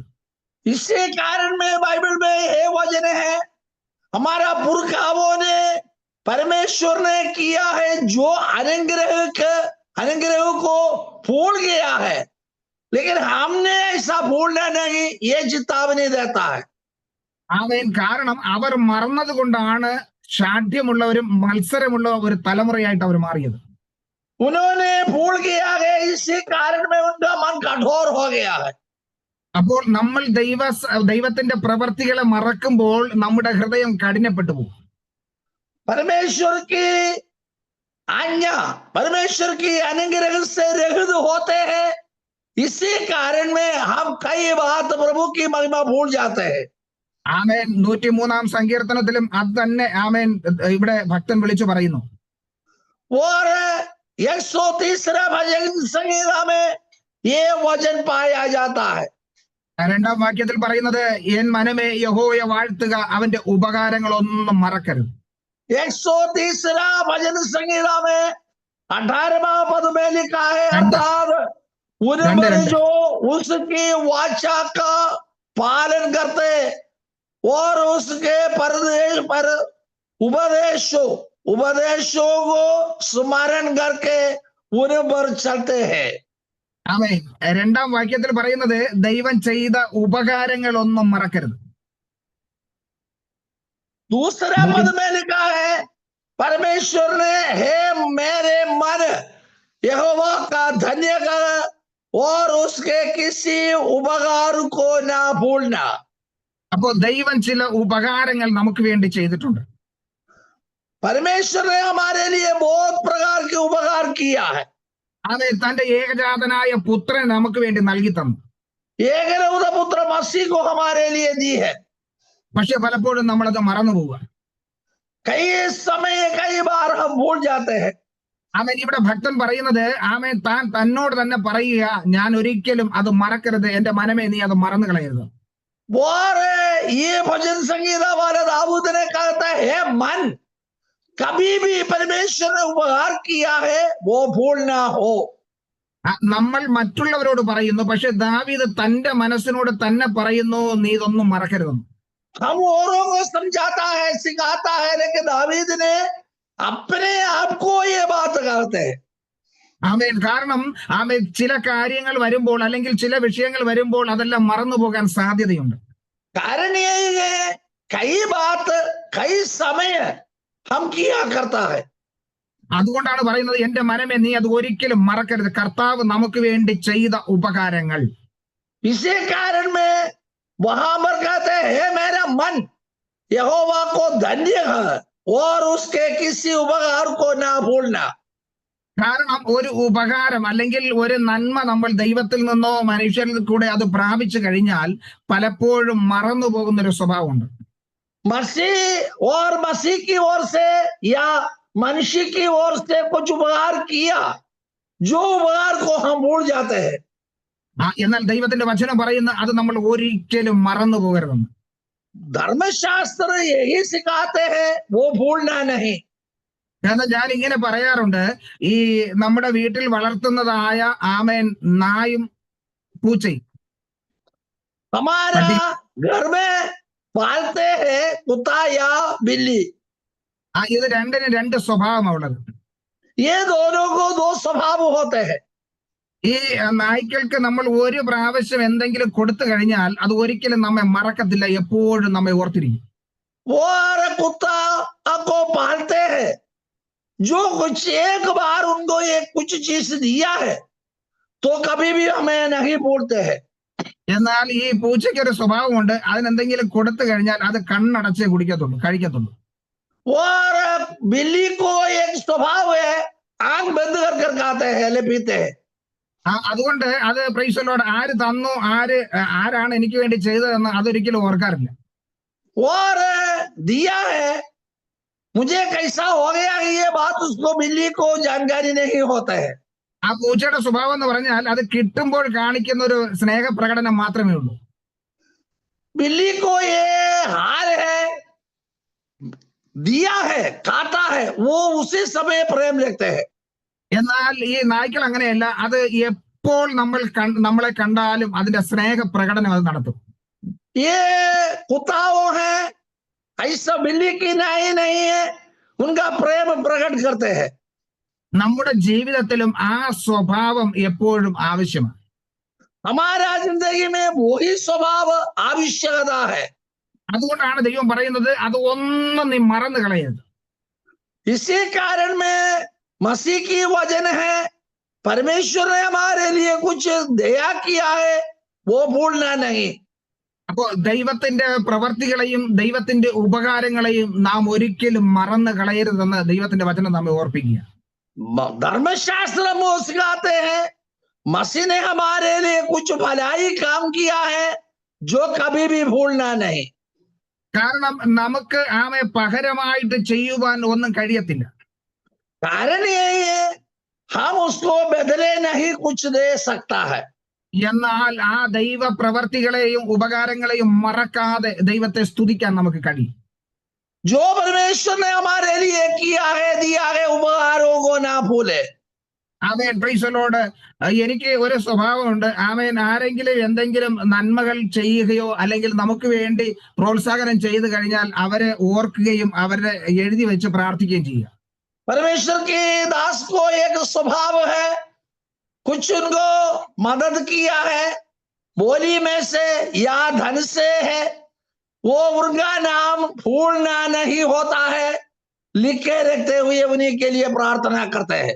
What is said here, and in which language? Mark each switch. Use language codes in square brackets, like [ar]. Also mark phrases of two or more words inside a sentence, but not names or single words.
[hi] इसी कारण में बाइबल में ये वचन है, हमारा पुरखाओं ने परमेश्वर ने किया है जो अनुग्रह को भूल गया है, लेकिन हमने ऐसा भूलना नहीं, ये चेतावनी देता है. [ml] ആമേൻ. കാരണം അവർ മറന്നത് കൊണ്ടാണ് ഷാഠ്യമുള്ളവരും മത്സരമുള്ള ഒരു തലമുറയായിട്ട് അവർ മാറിയത്. [hi] उन्होंने भूल गया है, इसी कारण में उनका मन कठोर हो गया है. [ml] അപ്പോൾ നമ്മൾ ദൈവത്തിന്റെ പ്രവർത്തികളെ മറക്കുമ്പോൾ നമ്മുടെ ഹൃദയം കഠിനപ്പെട്ടു പോകും. [hi] परमेश्वर की आज्ञा, परमेश्वर की अनुग्रह से रहित होते हैं, इसी कारण में हम कई बात प्रभु की महिमा भूल जाते हैं. [ml] ആമേൻ. 103-ാം സങ്കീർത്തനത്തിലും അത് തന്നെ ആമേൻ ഇവിടെ ഭക്തൻ വിളിച്ചു പറയുന്നു. [hi] और 130 भजन संहिता में ये वचन पाया जाता है. [ml] 2-ാം വാക്യത്തിൽ പറയുന്നത്, എൻ മനമേ യഹോവയെ വാഴ്ത്തുക, അവന്റെ ഉപകാരങ്ങളൊന്നും മറക്കരുത്. [hi] 130 भजन संहिता में 18वां पद में लिखा है, अर्थात उनमें जो उसकी वाचा का पालन करते और उसके पर उपदेशों को स्मरण करके उन पर चलते हैं. [ml] ആമേൻ. 2-ാം വാക്യത്തിൽ പറയുന്നത് ദൈവം ചെയ്ത ഉപകാരങ്ങളൊന്നും മറക്കരുത്. [hi] दूसरा पद में लिखा है, परमेश्वर ने हे मेरे मन यहोवा का धन्य कर और उसके किसी उपकार को ना भूलना. [ml] അപ്പോൾ ദൈവം ചില ഉപകാരങ്ങൾ നമുക്ക് വേണ്ടി ചെയ്തിട്ടുണ്ട്. [hi] परमेश्वर ने हमारे लिए बहुत प्रकार के उपकार किया है. [ml] അത് തന്റെ ഏകജാതനായ പുത്രൻ നമുക്ക് വേണ്ടി നൽകി തന്നു. [hi] एकलौत पुत्र मसीह को हमारे लिए दी है. [ml] പക്ഷെ പലപ്പോഴും നമ്മളത് മറന്നു പോവുക. [hi] कई समय कई बार हम भूल जाते हैं. [ml] ആമേൻ. ഇവിടെ ഭക്തൻ പറയുന്നത് ആമേൻ താൻ തന്നോട് തന്നെ പറയുക, ഞാൻ ഒരിക്കലും അത് മറക്കരുത്, എന്റെ മനമേ നീ അത് മറന്നു കളയരുത്. [hi] और ये भजन संगीता वाले दाऊद ने कहता है, मन कभी भी परमेश्वर ने उपकार किया है वो भूल ना हो. [ml] നമ്മൾ മറ്റുള്ളവരോട് പറയുന്നു, പക്ഷെ ദാവീദ് തന്റെ മനസ്സിനോട് തന്നെ പറയുന്നു, നീ ഇതൊന്നും മറക്കരുതെന്ന്. [hi] हम औरों को समझाता है, सिखाता है, लेकिन दावीद ने अपने आप को ये बात करते हैं. [ml] ആമേൻ. കാരണം ആമേൻ ചില കാര്യങ്ങൾ വരുമ്പോൾ അല്ലെങ്കിൽ ചില വിഷയങ്ങൾ വരുമ്പോൾ അതെല്ലാം മറന്നു പോകാൻ സാധ്യതയുണ്ട്. [hi] कारण यही है, कई बात कई समय हम किया करता है. [ml] അതുകൊണ്ടാണ് പറയുന്നത്, എന്റെ മനമേ നീ അത് ഒരിക്കലും മറക്കരുത്, കർത്താവ് നമുക്ക് വേണ്ടി ചെയ്ത ഉപകാരങ്ങൾ. [hi] इसी कारण में वहां पर कहते हैं, मेरा मन यहोवा को धन्य है और उसके किसी उपकार को ना भूलना. [ml] കാരണം ഒരു ഉപകാരം അല്ലെങ്കിൽ ഒരു നന്മ നമ്മൾ ദൈവത്തിൽ നിന്നോ മനുഷ്യരിൽ കൂടെ അത് പ്രാപിച്ചു കഴിഞ്ഞാൽ പലപ്പോഴും മറന്നു പോകുന്ന ഒരു സ്വഭാവമുണ്ട്. [hi] मसीह और मसीह की ओर से या मनुष्य की ओर से कुछ उपकार किया, जो उपकार को हम भूल जाते हैं. [ml] എന്നാൽ ദൈവത്തിന്റെ വചനം പറയുന്ന അത് നമ്മൾ ഒരിക്കലും മറന്നു പോകരുതെന്ന്. [hi] धर्मशास्त्र यही सिखाते हैं, वो भूलना नहीं. [ml] കാരണം ഞാൻ ഇങ്ങനെ പറയാറുണ്ട്, ഈ നമ്മുടെ വീട്ടിൽ വളർത്തുന്നതായ ആമേൻ നായും പൂച്ചയും, [hi] हमारा घर में पालते हैं कुत्ता या बिल्ली, [ml] ഇത് രണ്ടിനും രണ്ട് സ്വഭാവമാണ് ഉള്ളത്. [hi] ये दोनों को दो स्वभाव होते हैं. [ml] ഈ നായ്ക്കൾക്ക് നമ്മൾ ഒരു പ്രാവശ്യം എന്തെങ്കിലും കൊടുത്തു കഴിഞ്ഞാൽ അത് ഒരിക്കലും നമ്മെ മറക്കത്തില്ല, എപ്പോഴും നമ്മെ ഓർത്തിരിക്കും. [hi] और कुत्ता को पालते हैं, जो कुछ एक बार उनको ये कुछ चीज दिया है तो कभी भी हमें नहीं भूलते हैं. [ml] എന്നാൽ ഈ പൂച്ചയ്ക്ക് ഒരു സ്വഭാവമുണ്ട്, അതിനെന്തെങ്കിലും കൊടുത്തു കഴിഞ്ഞാൽ അത് കണ്ണടച്ചേ കഴിക്കത്തുള്ളൂ. [hi] और बिल्ली को एक स्वभाव है, आंख बंद कर खाते हैं, पीते हैं. [ml] അതുകൊണ്ട് അത് പ്രൈസലോട് ആര് തന്നു, ആരാണ് എനിക്ക് വേണ്ടി ചെയ്തതെന്ന് അതൊരിക്കലും ഓർക്കാറില്ല. [hi] और दिया है, मुझे कैसा हो गया कि ये बात उसको बिल्ली को जानकारी नहीं होता है। [ml] ആ പൂച്ചയുടെ സ്വഭാവം എന്ന് പറഞ്ഞാൽ അത് കിട്ടുമ്പോൾ കാണിക്കുന്ന ഒരു സ്നേഹപ്രകടനം മാത്രമേ ഉള്ളൂ. [hi] बिल्ली को ये हार है, दिया है, काटा है, वो उसी समय प्रेम लगते हैं। [ml] എന്നാൽ ഈ നായ്ക്കൾ അങ്ങനെയല്ല, അത് എപ്പോൾ നമ്മളെ കണ്ടാലും അതിന്റെ സ്നേഹപ്രകടനം അത് നടത്തും. [hi] ये कुत्ताओं है, ऐसा बिल्ली की नहीं है, उनका प्रेम प्रकट करते हैं। [ml] നമ്മുടെ ജീവിതത്തിലും ആ സ്വഭാവം എപ്പോഴും ആവശ്യമാണ്. [hi] हमारा जिंदगी में वही स्वभाव आवश्यकता है। [ml] അതുകൊണ്ടാണ് ദൈവം പറയുന്നത് അത് ഒന്നും നീ മറന്നു കളയരുത്. [hi] इसी कारण में मसीह की वचन है, परमेश्वर ने हमारे लिए कुछ दया किया है, वो भूलना नहीं। [ml] അപ്പോ ദൈവത്തിന്റെ പ്രവർത്തികളെയും ദൈവത്തിന്റെ ഉപകാരങ്ങളെയും നാം ഒരിക്കലും മറന്നു കളയരുതെന്ന് ദൈവത്തിന്റെ വചനം നമ്മെ ഓർപ്പിക്കുക. [hi] धर्मशास्त्र में सिखाते हैं मसीह ने हमारे लिए कुछ भलाई काम किया है जो कभी भी भूलना नहीं। [ml] കാരണം നമുക്ക് ആമെ പകരമായിട്ട് ചെയ്യുവാൻ ഒന്നും കഴിയത്തില്ല. [hi] कारण यही है हम उसको बदले नहीं कुछ दे सकता है। [ml] എന്നാൽ ആ ദൈവ പ്രവർത്തികളെയും ഉപകാരങ്ങളെയും മറക്കാതെ ദൈവത്തെ സ്തുതിക്കാൻ നമുക്ക് കഴിയും. [hi] जो परमेश्वर ने हमारे लिए किया है, दिया है, उपकारों को ना भूले। [ml] ആമേൻ, [en] Praise the Lord. [ml] എനിക്ക് ഒരു സ്വഭാവമുണ്ട്. ആമേൻ, ആരെങ്കിലും എന്തെങ്കിലും നന്മകൾ ചെയ്യുകയോ അല്ലെങ്കിൽ നമുക്ക് വേണ്ടി പ്രോത്സാഹനം ചെയ്തു കഴിഞ്ഞാൽ അവരെ ഓർക്കുകയും അവരെ എഴുതി വെച്ച് പ്രാർത്ഥിക്കുകയും ചെയ്യുക. [hi] परमेश्वर के दास को एक स्वभाव है, कुछ उनको मदद किया है, बोली में से या धन से है, वो उनका नाम भूलना नहीं होता है, लिखे रखते हुए उन्हीं के लिए प्रार्थना करते हैं।